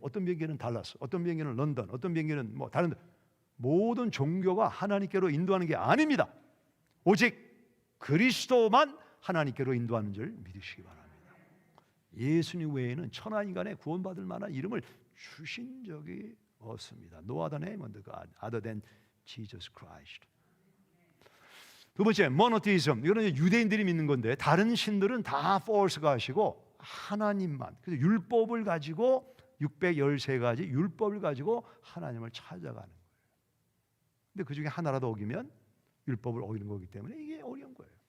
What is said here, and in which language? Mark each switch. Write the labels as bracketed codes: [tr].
[ko] 어떤 비행기는 달라스, 어떤 비행기는 런던, 어떤 비행기는 뭐 다른, 모든 종교가 하나님께로 인도하는 게 아닙니다. 오직 그리스도만 하나님께로 인도하는 줄 믿으시기 바랍니다. 예수님 외에는 천하 인간에 구원받을 만한 이름을 주신 적이 없습니다. [en] No other name under God other than Jesus Christ. [ko] 두 번째, 모노테이즘. 이거는 유대인들이 믿는 건데 다른 신들은 다 false가 하시고 하나님만. 그래서 율법을 가지고 613가지 율법을 가지고 하나님을 찾아가는 거예요. 근데 그 중에 하나라도 어기면 율법을 어기는 거기 때문에 이게 어려운 거예요.